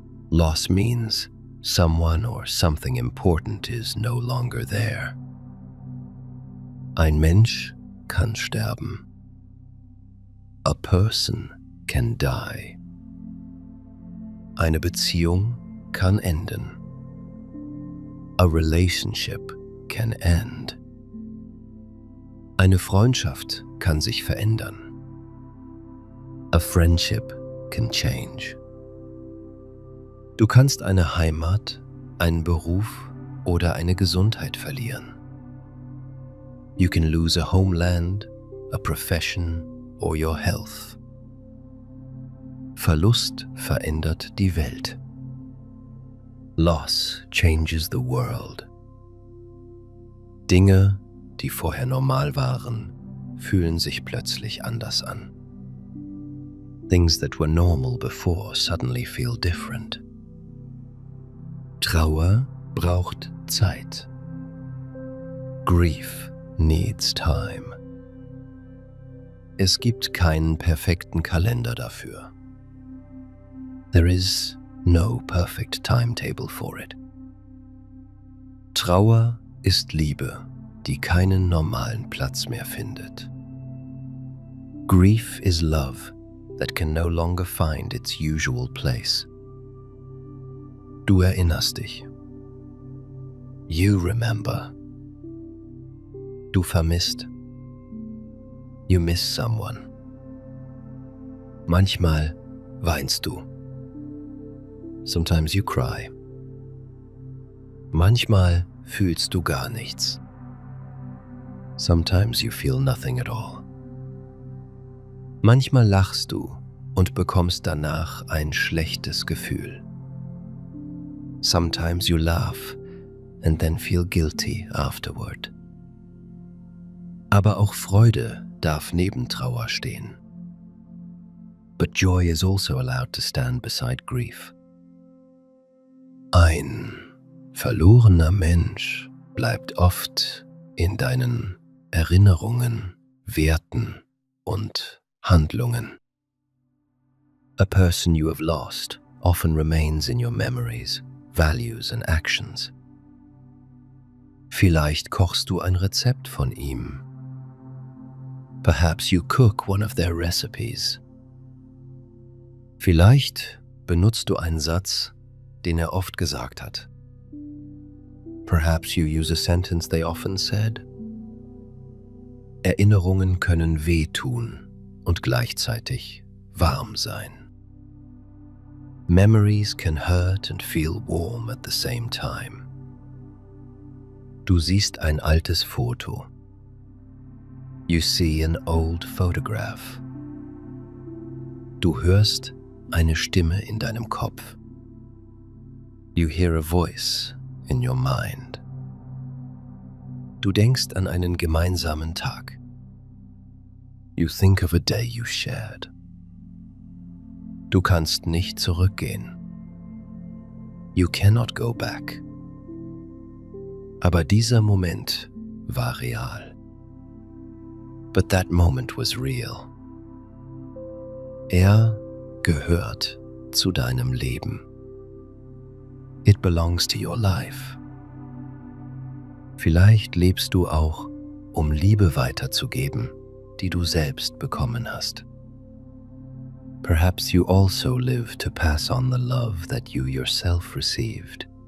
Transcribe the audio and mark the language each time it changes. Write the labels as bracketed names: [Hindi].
[English] Loss means someone or something important is no longer there. [German] Ein Mensch kann sterben. [English] A person can die. [German] Eine Beziehung kann enden. [English] A relationship can end. [German] Eine Freundschaft kann sich verändern. [English] A friendship can change. [German] Du kannst eine Heimat, einen Beruf oder eine Gesundheit verlieren. [English] You can lose a homeland, a profession or your health. [German] Verlust verändert die Welt. [English] Loss changes the world. [German] Dinge, die vorher normal waren, fühlen sich plötzlich anders an. [English] Things that were normal before suddenly feel different. [German] Trauer braucht Zeit. [English] Grief needs time. [German] Es gibt keinen perfekten Kalender dafür. [English] There is no perfect timetable for it. [German] Trauer ist Liebe, die keinen normalen Platz mehr findet. [English] Grief is love that can no longer find its usual place. [German] Du erinnerst dich. [English] You remember. [German] Du vermisst. [English] You miss someone. [German] Manchmal weinst du. [English] Sometimes you cry. [German] Manchmal fühlst du gar nichts. [English] Sometimes you feel nothing at all. [German] Manchmal lachst du und bekommst danach ein schlechtes Gefühl. [English] Sometimes you laugh and then feel guilty afterward. [German] Aber auch Freude darf neben Trauer stehen. [English] But joy is also allowed to stand beside grief. [German] Ein verlorener Mensch bleibt oft in deinen Erinnerungen, Werten und Handlungen. [English] A person you have lost often remains in your memories, values and actions. [German] Vielleicht kochst du ein Rezept von ihm. [English] Perhaps you cook one of their recipes. [German] Vielleicht benutzt du einen Satz, den er oft gesagt hat. [English] Perhaps you use a sentence they often said. [German] Erinnerungen können wehtun und gleichzeitig warm sein. [English] Memories can hurt and feel warm at the same time. [German] Du siehst ein altes Foto. [English] You see an old photograph. [German] Du hörst eine Stimme in deinem Kopf. [English] You hear a voice in your mind. [German] Du denkst an einen gemeinsamen Tag. [English] You think of a day you shared. [German] Du kannst nicht zurückgehen. [English] You cannot go back. [German] Aber dieser Moment war real. [English] But that moment was real. [German] Er gehört zu deinem Leben. [English] It belongs to your life. [German] Vielleicht lebst du auch, um Liebe weiterzugeben, die du selbst bekommen hast. [English] Perhaps you also live to pass on the love that you yourself received.